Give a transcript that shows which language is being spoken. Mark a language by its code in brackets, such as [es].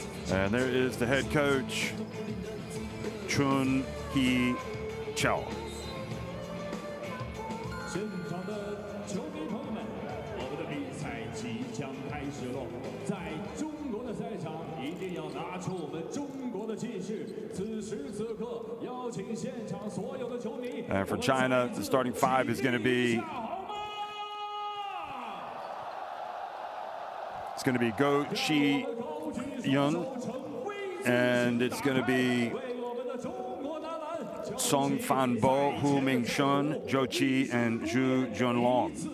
[en] And there is the head coach, Chun Hee Chao. [zh] 现场的球迷朋友们，我们的比赛即将开始喽！在中国的赛场，一定要拿出我们中国的气势。此时此刻，邀请现场所有的球迷。 [en] And for China, the starting five is going to be. It's going to be Go Chi Yun, and it's going to be Song Fan Bo, Hu Ming Shun, Zhou Qi, and Zhu Junlong.